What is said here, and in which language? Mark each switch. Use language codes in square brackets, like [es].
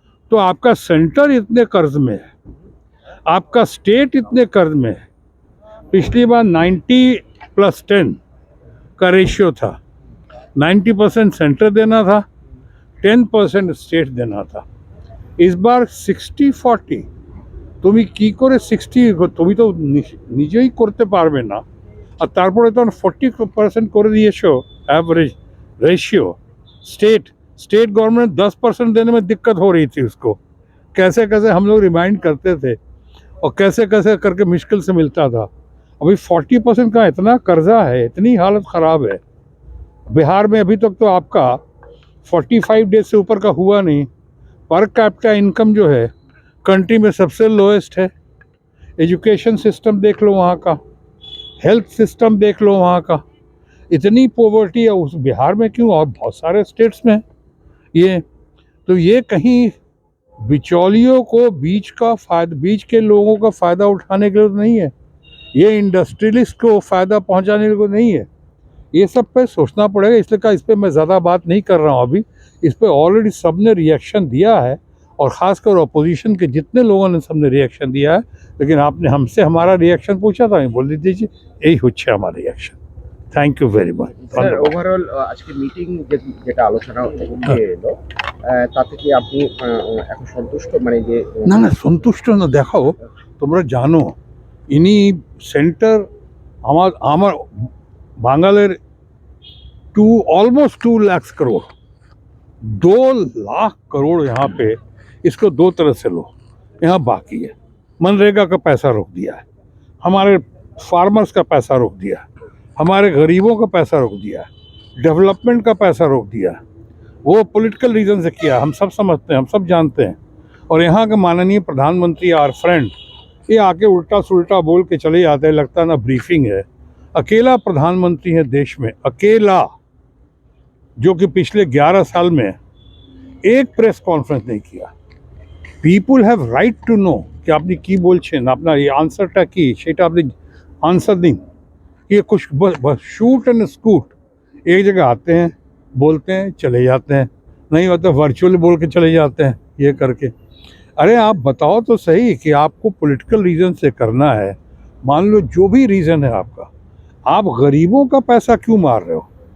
[hi] तो आपका सेंटर इतने कर्ज में है, आपका स्टेट इतने कर्ज में है। पिछली बार 90+10 का रेशियो था। 90% सेंटर देना था, 10% स्टेट देना था। इस बार 60-40। [bn] তুমি কি করে 60 তুমি তো নিজেই করতে পারবে না, আর তারপরে তো 40% করে দিয়েছো एवरेज रेशियो। [hi] स्टेट गवर्नमेंट 10% देने में दिक्कत हो रही थी उसको। कैसे हम लोग रिमाइंड करते थे और कैसे करके मुश्किल से मिलता था। अभी 40% का इतना कर्जा है, इतनी हालत ख़राब है। बिहार में अभी तक तो आपका 45 डेज से ऊपर का हुआ नहीं। पर कैपिटा इनकम जो है कंट्री में सबसे लोएस्ट है। एजुकेशन सिस्टम देख लो वहाँ का, हेल्थ सिस्टम देख लो वहाँ का। इतनी पॉवर्टी है उस बिहार में क्यों, और बहुत सारे स्टेट्स में ये कहीं बिचौलियों को बीच के लोगों का फ़ायदा उठाने के लिए तो नहीं है। ये इंडस्ट्रियलिस्ट को फ़ायदा पहुँचाने के लिए नहीं है। ये सब पे सोचना पड़ेगा। इसलिए कहा इस पर मैं ज़्यादा बात नहीं कर रहा हूँ अभी। इस पर ऑलरेडी सब ने रिएक्शन दिया है, और ख़ासकर अपोजिशन के जितने लोगों ने सबने रिएक्शन दिया है। लेकिन आपने हमसे हमारा रिएक्शन पूछा था, बोल दीजिए यही হচ্ছে हमारा reaction. Thank you very much. [bn] Sir overall আজকে মিটিং যেটা আলোচনা উঠে এলো তাতে কি আপনি এখন সন্তুষ্ট, মানে যে না সন্তুষ্ট না। দেখো তোমরা জানো ইনি সেন্টার আমার বাঙালের [hi] ऑलमोस्ट 2 लाख करोड़, 2 लाख करोड़ यहाँ पे। इसको दो तरह से लो। यहाँ बाकी है, मनरेगा का पैसा रोक दिया है, हमारे फार्मर्स का पैसा रोक दिया है, हमारे गरीबों का पैसा रोक दिया है, डेवलपमेंट का पैसा रोक दिया है। वो पॉलिटिकल रीज़न से किया, हम सब समझते हैं, हम सब जानते हैं। और यहाँ के माननीय प्रधानमंत्री आर फ्रेंड ये आके उल्टा सुल्टा बोल के चले जाते हैं, लगता ना ब्रीफिंग है। अकेला प्रधानमंत्री है देश में, अकेला, जो कि पिछले 11 साल में एक प्रेस कॉन्फ्रेंस नहीं किया। [bn] পিপুল হ্যাভ রাইট টু নো कि আপনি কি বলছেন, আপনার এই আনসারটা কি, সেটা আপনি आंसर দিন। [hi] ये कुछ बस शूट एंड स्कूट, एक जगह आते हैं, बोलते हैं, चले जाते हैं, नहीं होता वर्चुअली बोल के चले जाते हैं ये करके। अरे आप बताओ तो सही कि आपको पॉलिटिकल रीज़न से करना है। मान लो जो भी रीज़न है आपका, आप गरीबों का पैसा क्यों मार रहे हो?